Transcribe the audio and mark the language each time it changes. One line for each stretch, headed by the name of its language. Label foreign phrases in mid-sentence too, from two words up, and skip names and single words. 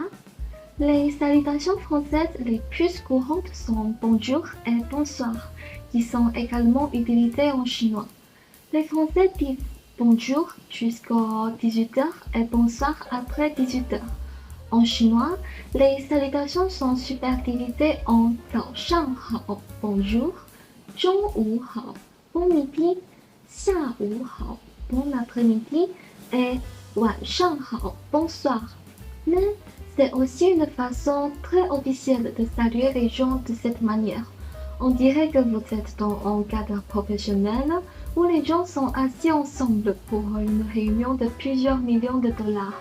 French: Les salutations françaises les plus courantes sont bonjour et bonsoir, qui sont également utilisées en chinois. Les Français disent bonjour jusqu'à 18h et bonsoir après 18h. En chinois, les salutations sont subdivisées en
Chinese: 早上好
French: bonjour,
Chinese: 中午好
French: Bon midi,
Chinese: 下午好
French: bon après-midi et
Chinese: 晚上好
French: bonsoir. Mais c'est aussi une façon très officielle de saluer les gens de cette manière. On dirait que vous êtes dans un cadre professionnel où les gens sont assis ensemble pour une réunion de plusieurs millions de dollars.